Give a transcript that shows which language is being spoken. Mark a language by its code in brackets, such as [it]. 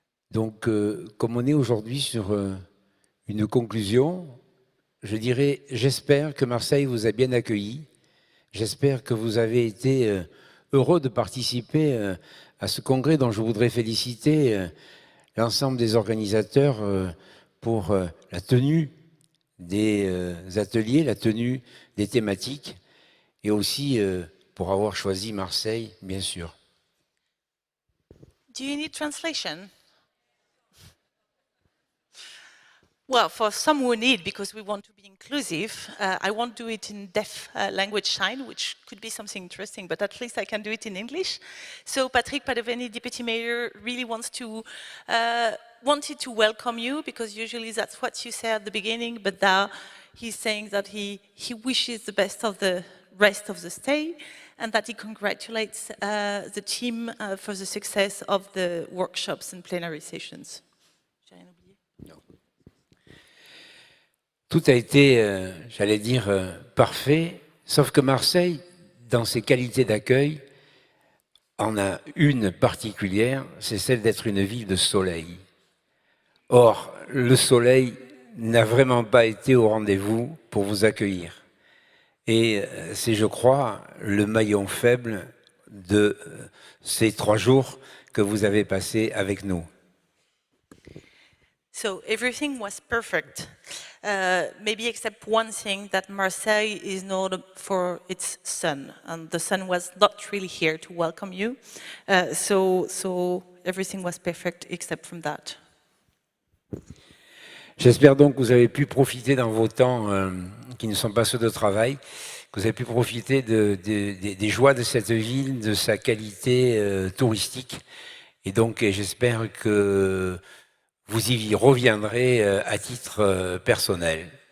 [fr] Donc comme on est aujourd'hui sur une conclusion, je dirais j'espère que Marseille vous a bien accueilli, j'espère que vous avez été heureux de participer à ce congrès dont je voudrais féliciter l'ensemble des organisateurs pour la tenue des ateliers, la tenue des thématiques, et aussi pour avoir choisi Marseille, bien sûr. [en] Do you need translation? Well, for some who need, because we want to be inclusive, I won't do it in deaf language sign, which could be something interesting, but at least I can do it in English. So Patrick Padovani, Deputy Mayor, really wanted to welcome you, because usually that's what you say at the beginning, but now he's saying that he wishes the best of the rest of the stay, and that he congratulates the team for the success of the workshops and plenary sessions. [fr] J'ai rien oublié? Non. Tout a été, j'allais dire, parfait, sauf que Marseille, dans ses qualités d'accueil, en a une particulière, c'est celle d'être une ville de soleil. Or, le soleil n'a vraiment pas été au rendez-vous pour vous accueillir. Et c'est, je crois, le maillon faible de ces 3 jours que vous avez passés avec nous. [en] So everything was perfect, maybe except one thing, that Marseille is known for its sun, and the sun was not really here to welcome you. So everything was perfect except from that. [fr] J'espère donc que vous avez pu profiter dans vos temps qui ne sont pas ceux de travail, que vous avez pu profiter des joies de cette ville, de sa qualité touristique. Et donc j'espère que vous y reviendrez à titre personnel.